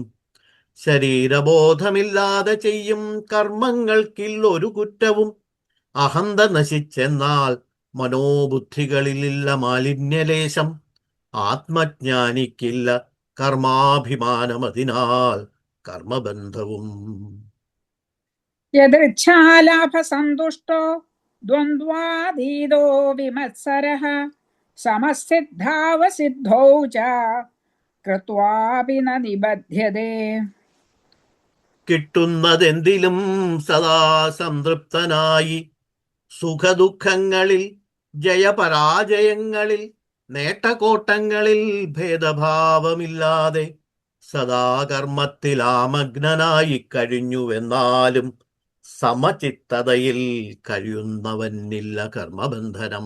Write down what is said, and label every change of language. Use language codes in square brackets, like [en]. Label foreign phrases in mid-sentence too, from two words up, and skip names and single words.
[ml] ശരീരബോധമില്ലാതെ ചെയ്യും കർമ്മങ്ങൾക്കില്ലൊരു കുറ്റവും. അഹന്ത നശിച്ചെന്നാൽ മനോബുദ്ധികളിലില്ല മാലിന്യലേശം. ആത്മജ്ഞാനിക്കില്ല കർമാഭിമാനമതിനാൽ കർമ്മബന്ധവും. [sa] यदृच्छालाभसन्तुष्टो द्वन्द्वातीतो विमत्सरः समसिद्धावसिद्धौ च कृत्वापि न निबध्यते. [ml] കിട്ടുന്നതെന്തിലും സദാ സംതൃപ്തനായി സുഖദുഃഖങ്ങളിൽ ജയപരാജയങ്ങളിൽ നേട്ടകോട്ടങ്ങളിൽ ഭേദഭാവമില്ലാതെ സദാ കർമ്മത്തിലാമഗ്നനായി കഴിഞ്ഞുവെന്നാലും സമചിത്തതയിൽ കഴിയുന്നവനില്ല കർമ്മബന്ധനം.